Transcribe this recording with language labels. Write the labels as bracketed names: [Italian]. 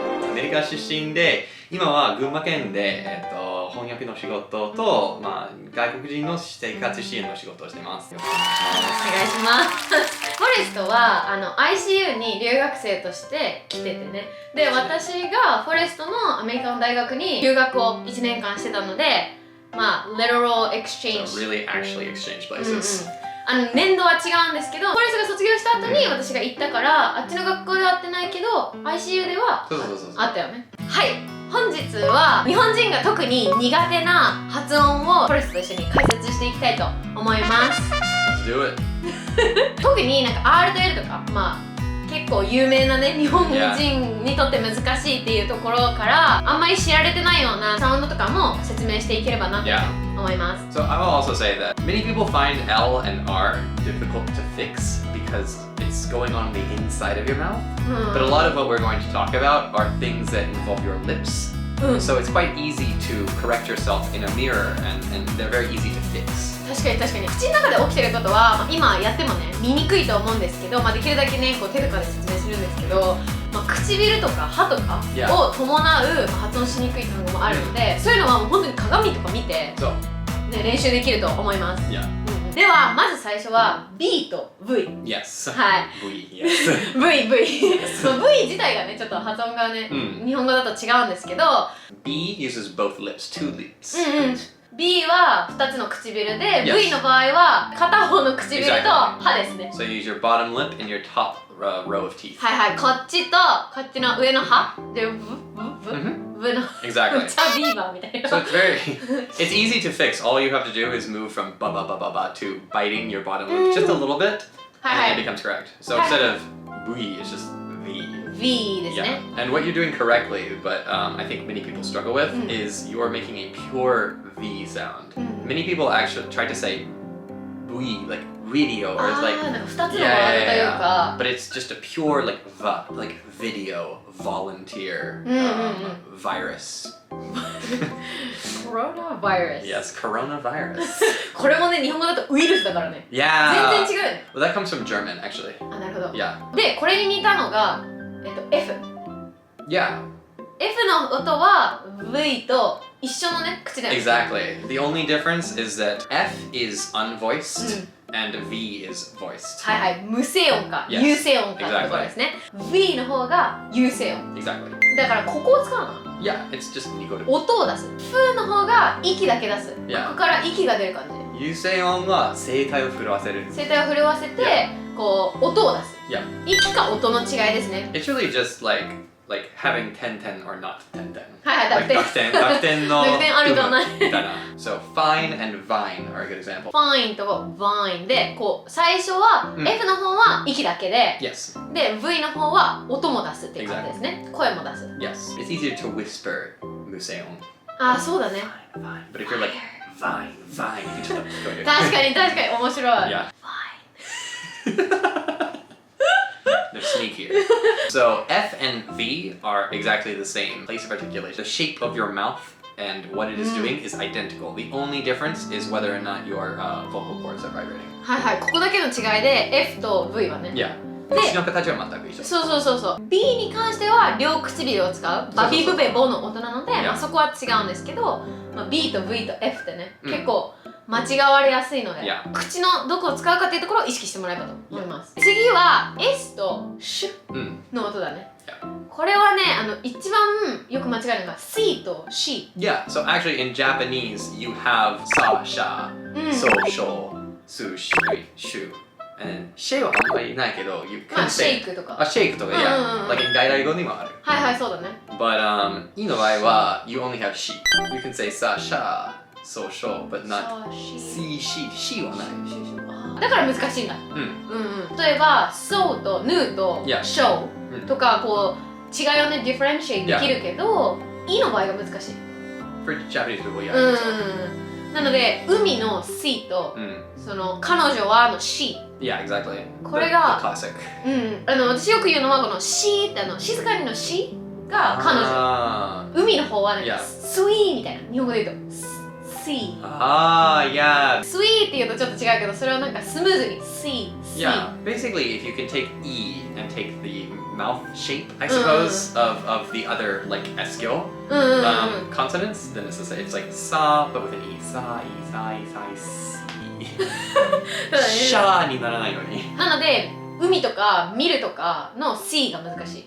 [Japanese] アメリカ出身で、今は群馬県で、翻訳の仕事と、外国人の生活支援の仕事をしてます。よろしくお願いします。お願いします。フォレストはICU に留学生として来ててね。で、私がフォレストのアメリカの大学に留学を1年間してたので、 [English] literal exchange. So really actually exchange places. [Japanese] 年度は違うんですけど、フォレストが卒業した後に私が行ったから、あっちの学校では会ってないけど ICU では会ったよね。はい、本日は日本人が特に苦手な発音をフォレストと一緒に解説していきたいと思います。 [English] Let's do it. [Japanese] 特になんか R と L とか、結構有名なね、日本人にとって難しいっていうところからあんまり知られてないようなサウンドとかも説明していければなと思います。 [English] So I will also say that many people find L and R difficult to fix because it's going on the inside of your mouth. But a lot of what we're going to talk about are things that involve your lips. So it's quite easy to correct yourself in a mirror and they're very easy to fix. [Japanese] 確かに口の中で起きてることは、今やってもね見にくいと思うんですけど、できるだけねこう手とかで説明するんですけど、唇とか歯とかを伴う、発音しにくい単語もあるので、そういうのはもう本当に鏡とか見て、ね、練習できると思います。ではまず最初は B と V。 [English] Yes. [Japanese] はい。 [English] V, yes. [Japanese] V 自体がねちょっと発音がね、日本語だと違うんですけど、 [English] B uses both lips, two lips. [Japanese] B は2つの唇で、V の場合は片方の唇と歯ですね。 [English] So you use your bottom lip and your top row of teeth. [Japanese] はいはい、こっちとこっちの上の歯でブの [English] Exactly. [Japanese] ザ・ビーバーみたいな。 [English] So it's easy to fix. All you have to do is move from ba ba ba ba ba to biting your bottom lip just a little bit and it becomes correct. So instead of V, it's just V ですね。 Yeah. And what you're doing correctly, but I think many people struggle with, is you're making a pure V sound. Many people actually try to say V, like radio, or it's like [Japanese] なんか2つのワードというか、 [English] but it's just a pure like va, like video, volunteer, virus. Coronavirus. Yes, coronavirus. [Japanese] これもね日本語だとウイルスだからね。 [English] Yeah. [Japanese] 全然違うよね。 [English] Well, that comes from German, actually. [Japanese] なるほど。 [English] Yeah. [Japanese] で、これに似たのがF。 [English] Yeah. [Japanese] F の音は V と一緒のね口で。 [English] Exactly. The only difference is that F is unvoiced and V is voiced. [Japanese] はいはい、無声音か有声音かってところですね。 V の方が有声音。 [English] Exactly. [Japanese] だからここを使うの。 [English] Yeah, it's just nigoru. [Japanese] 音を出す。F の方が息だけ出す。こ [English] Yeah. [Japanese] こから息が出る感じ。有声音は声帯を震わせる。声帯を震わせて、こう音を出す。 [English] Yeah. [Japanese] 息か音の違いですね。 [English] It's really just like having 10-10 or not 10-10. [Japanese] はいはい、濁点の濁点あるかないみたいな。 [English] So fine and vine are a good example. [Japanese] Fine と Vine で、こう最初は F の方は息だけで、 [English] Yes. [Japanese] で V の方は音も出すっていう感じですね。声も出す。 [English] Yes. It's easier to whisper 無声音。 [Japanese] あ、そうだね。 [English] Fine, fine. But if you're like vine, vine, you just go [Japanese] 確かに面白い。 [English] Yeah. They're sneakier. So F and V are exactly the same place of articulation. The shape of your mouth and what it is doing is identical. The only difference is whether or not your vocal cords are vibrating. [Japanese] はいはい、ここだけの違いで F と V はね。 Yeah. 口の形は全く一緒。そう。 B に関しては両唇を使う。バビブベボの音なので、そこは違うんですけど、B と V と F ってね、結構間違われやすいので、口のどこを使うかっていうところを意識してもらえばと思います。次は S と SH の音だね。これはね、一番よく間違えるのが C と C。 [English] Yeah, so actually in Japanese you have sa, sha, so, sho, su, shu. [Japanese] And シェイはあんまりないけど、 [English] you can say [Japanese] シェイクとか。シェイクとか、yeah. [English] Like in [Japanese] 外来語にもある。はいはい、そうだね。 [English] But [Japanese] いいの場合は [English] you only have she. You can say sa, sha, so, sho, but not si, she [Japanese] はない。だから難しいんだ。例えば so と nu と show とかこう違いをね、differentiate できるけど、いの場合が難しい。 [English] For Japanese people, yeah. [Japanese] なので、海の C と、その彼女はの she。 [English] Yeah, exactly. [Japanese] これが、 [English] classic. [Japanese] 私よく言うのはこの she って静かにの she が彼女。海の方はなんか [English] Yeah. [Japanese] スイーみたいな。日本語で言うとシー。 [English] Yeah. [Japanese] スイーって言うとちょっと違うけど、それをなんかスムーズにシー。 [English] Yeah. Basically, if you can take E and take the mouth shape, I suppose, of the other like eskial consonants, then it's like sa, but with an E. Sa, E, sa, E, sa, E, si. [Japanese] シャーにならないように。なので、海とか見るとかの C が難しい。